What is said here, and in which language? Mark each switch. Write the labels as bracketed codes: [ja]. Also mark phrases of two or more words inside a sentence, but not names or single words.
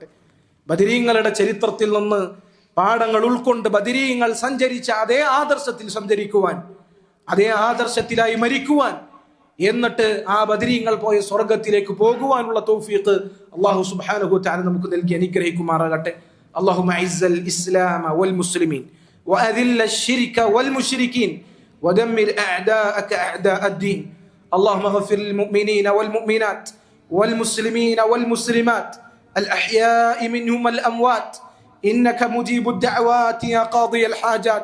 [ml] ബദരീങ്ങളുടെ ചരിത്രത്തിൽ നിന്ന് പാഠങ്ങൾ ഉൾക്കൊണ്ട് ബദരീങ്ങൾ സഞ്ചരിച്ച അതേ ആദർശത്തിൽ സഞ്ചരിക്കുവാൻ, അതേ ആദർശത്തിലായി മരിക്കുവാൻ, എന്നിട്ട് ആ ബദരീങ്ങൾ പോയ സ്വർഗത്തിലേക്ക് പോകുവാനുള്ള തൗഫീഖ് [ar] الله سبحانه وتعالى [ml] നമുക്ക് നൽകി അനുഗ്രഹിക്കുമാറാകട്ടെ. [ar] اللهم اعز الاسلام والمسلمين واذل الشرك والمشركين ودمر اعداءك اعداء الدين. اللهم اغفر للمؤمنين والمؤمنات والمسلمين والمسلمات الاحياء منهم والاموات انك مجيب الدعوات يا قاضي الحاجات.